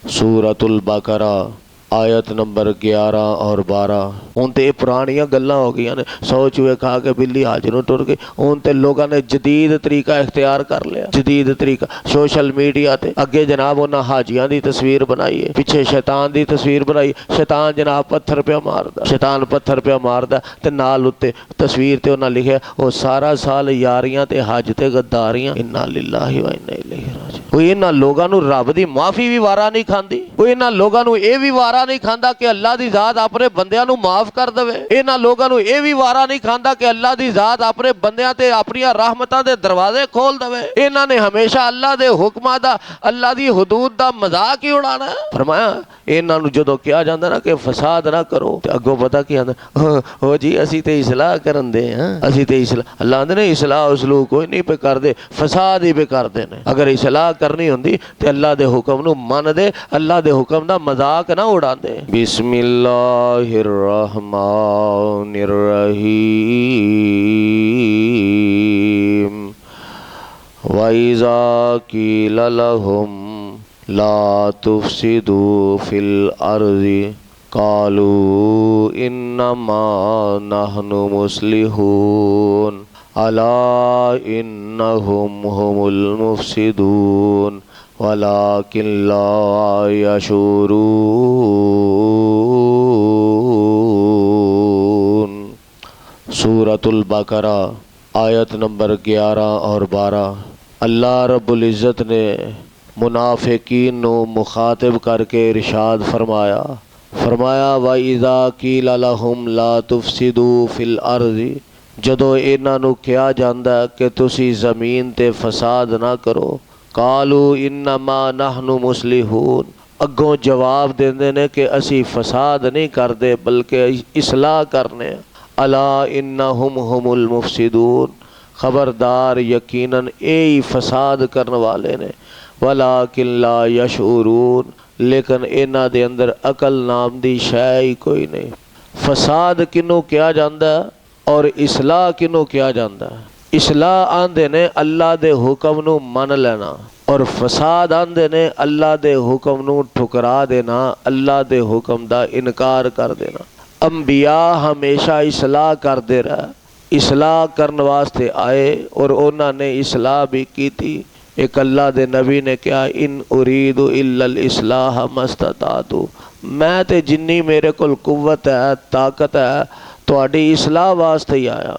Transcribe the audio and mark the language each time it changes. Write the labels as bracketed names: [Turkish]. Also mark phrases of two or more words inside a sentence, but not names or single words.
[Urdu] سورۃ البقرہ آیت نمبر 11 اور 12. [Punjabi] ਹੁਣ ਤੇ ਇਹ ਪੁਰਾਣੀਆਂ ਗੱਲਾਂ ਹੋ ਗਈਆਂ ਨੇ। 100 ਚੂਹੇ ਖਾ ਕੇ ਬਿੱਲੀ ਹਾਜ ਨੂੰ ਟੁਰ ਗਈ। ਹੁਣ ਤੇ ਲੋਕਾਂ ਨੇ ਜਦੀਦ ਤਰੀਕਾ ਇਖਤਿਆਰ ਕਰ ਲਿਆ। ਜਦੀਦ ਤਰੀਕਾ ਸੋਸ਼ਲ ਮੀਡੀਆ ਤੇ ਅੱਗੇ ਜਨਾਬ ਉਨ੍ਹਾਂ ਨੇ ਹਾਜੀਆਂ ਦੀ ਤਸਵੀਰ ਬਣਾਈ ਹੈ, ਪਿੱਛੇ ਸ਼ੈਤਾਨ ਦੀ ਤਸਵੀਰ ਬਣਾਈ। ਸ਼ੈਤਾਨ ਜਨਾਬ ਪੱਥਰ ਪਿਆ ਮਾਰਦਾ, ਸ਼ੈਤਾਨ ਪੱਥਰ ਪਿਆ ਮਾਰਦਾ ਤੇ ਨਾਲ ਉੱਤੇ ਤਸਵੀਰ ਤੇ ਉਨ੍ਹਾਂ ਲਿਖਿਆ ਉਹ ਸਾਰਾ ਸਾਲ ਯਾਰੀਆਂ ਤੇ ਹੱਜ ਤੇ ਗੱਦਾਰੀਆਂ। [Arabic] إنا لله وإنا إليه راجعون. [Punjabi] ਕੋਈ ਇਨ੍ਹਾਂ ਲੋਕਾਂ ਨੂੰ ਰੱਬ ਦੀ ਮਾਫ਼ੀ ਭੀ ਵਾਰਾ ਨਹੀਂ ਖਾਂਦੀ। ਕੋਈ ਇਨ੍ਹਾਂ ਲੋਕਾਂ ਨੂੰ ਇਹ ਭੀ ਵਾਰਾ ਨਹੀਂ ਖਾਂਦਾ ਕਿ ਅੱਲਾਹ ਦੀ ਜ਼ਾਤ ਅਪਣੇ ਬੰਦਿਆਂ ਨੂੰ ਮਾਫ਼ ਕਰ ਦੇਵੇ। ਇਨ੍ਹਾਂ ਲੋਕਾਂ ਨੂੰ ਇਹ ਭੀ ਵਾਰਾ ਨਹੀਂ ਖਾਂਦਾ ਕਿ ਅੱਲਾਹ ਦੀ ਜ਼ਾਤ ਅਪਣੇ ਬੰਦਿਆਂ ਤੇ ਅਪਣੀਆਂ ਰਹਿਮਤਾਂ ਦੇ ਦਰਵਾਜ਼ੇ ਖੋਲ੍ਹ ਦੇਵੇ। ਇਨ੍ਹਾਂ ਨੇ ਹਮੇਸ਼ਾ ਅੱਲਾਹ ਦੇ ਹੁਕਮਾਂ ਦਾ, ਅੱਲਾਹ ਦੀ ਹੁਦੂਦ ਦਾ ਮਜ਼ਾਕ ਹੀ ਉਡਾਣਾ। ਫ਼ਰਮਾਇਆ ਇਨ੍ਹਾਂ ਨੂੰ ਜਦੋਂ ਕਿਹਾ ਜਾਂਦਾ ਨਾ ਕਿ ਫ਼ਸਾਦ ਨਾ ਕਰੋ ਤੇ ਅੱਗੋਂ ਪਤਾ ਕੀ ਆਂਹਦਾ, ਓ ਜੀ ਅਸੀਂ ਤੇ ਇਸਲਾਹ ਕਰਨ ਦੇ ਹਾਂ, ਅਸੀਂ ਤੇ ਇਸਲਾਹ। ਅੱਲਾਹ ਆਂਹਦੇ ਨੇ ਇਸਲਾਹ ਉਸਲੂਹ ਕੋਈ ਨਹੀਂ ਪਏ ਕਰਦੇ, ਫ਼ਸਾਦ ਹੀ ਪਏ ਕਰਦੇ ਨੇ। ਅਗਰ ਇਸਲਾਹ ਕਰਨੀ ਹੁੰਦੀ ਤੇ ਅੱਲਾਹ ਦੇ ਹੁਕਮ ਨੂੰ ਮੰਨਦੇ, ਅੱਲਾਹ ਦੇ ਹੁਕਮ ਦਾ ਮਜ਼ਾਕ ਨਾ ਉਡਾਂਦੇ। [Arabic] بسم الله الرحمن الرحيم. وإذا قيل لهم لا تفسدوا في الأرض قالوا إنما نحن مصلحون ألا إنهم هم المفسدون ولكن لا يشعرون. [Urdu] سورۃ البقرہ آیت نمبر 11 اور 12. [Punjabi] ਅੱਲਾਹ ਰੱਬੁਲ ਇੱਜ਼ਤ ਨੇ ਮੁਨਾਫ਼ਿਕੀਨ ਨੂੰ ਮੁਖ਼ਾਤਿਬ ਕਰਕੇ ਇਰਸ਼ਾਦ ਫ਼ਰਮਾਇਆ, ਫ਼ਰਮਾਇਆ [Arabic] وإذا قيل لهم لا تفسدوا في الأرض. [Punjabi] ਜਦੋਂ ਇਨ੍ਹਾਂ ਨੂੰ ਕਿਹਾ ਜਾਂਦਾ ਕਿ ਤੁਸੀਂ ਜ਼ਮੀਨ ਤੇ ਫ਼ਸਾਦ ਨਾ ਕਰੋ, [Arabic] قالوا إنما نحن مصلحون, [Punjabi] ਅੱਗੋਂ ਜਵਾਬ ਦੇਂਦੇ ਨੇ ਕਿ ਅਸੀਂ ਫ਼ਸਾਦ ਨਹੀਂ ਕਰਦੇ ਬਲਕਿ ਇਸਲਾਹ ਕਰਨੇ। [Arabic] ألا إنهم هم المفسدون, [Punjabi] ਖ਼ਬਰਦਾਰ ਯਕੀਨਨ ਇਹੀ ਫ਼ਸਾਦ ਕਰਨ ਵਾਲੇ ਨੇ। [Arabic] ولكن لا يشعرون, [Punjabi] ਲੇਕਿਨ ਇਨ੍ਹਾਂ ਦੇ ਅੰਦਰ ਅਕਲ ਨਾਮ ਦੀ ਸ਼ੈ ਹੀ ਕੋਈ ਨਹੀਂ। ਫ਼ਸਾਦ ਕਿਹਨੂੰ ਕਿਹਾ ਜਾਂਦਾ ਤੇ ਇਸਲਾਹ ਕਿਹਨੂੰ ਕਿਹਾ ਜਾਂਦਾ। ਇਸਲਾਹ ਆਂਹਦੇ ਨੇ ਅੱਲਾਹ ਦੇ ਹੁਕਮ ਨੂੰ ਮੰਨ ਲੈਣਾ ਔਰ ਫ਼ਸਾਦ ਆਂਹਦੇ ਨੇ ਅੱਲਾਹ ਦੇ ਹੁਕਮ ਨੂੰ ਠੁਕਰਾ ਦੇਣਾ, ਅੱਲਾਹ ਦੇ ਹੁਕਮ ਦਾ ਇਨਕਾਰ ਕਰ ਦੇਣਾ। [Urdu] انبیاء ہمیشہ اصلاح کرتے رہے، اصلاح کرنے واسطے آئے اور انہوں نے اصلاح بھی کی تھی. [Punjabi] ਇਕ ਅੱਲਾਹ ਦੇ ਨਬੀ ਨੇ ਕਿਹਾ [Arabic] إن أريد إلا الإصلاح ما استطعت, [Punjabi] ਮੈਂ ਤੇ ਜਿੰਨੀ ਮੇਰੇ ਕੋਲ ਕੁੱਵਤ ਹੈ ਤਾਕਤ ਹੈ ਤੁਹਾਡੀ ਇਸਲਾਹ ਵਾਸਤੇ ਹੀ ਆਇਆ।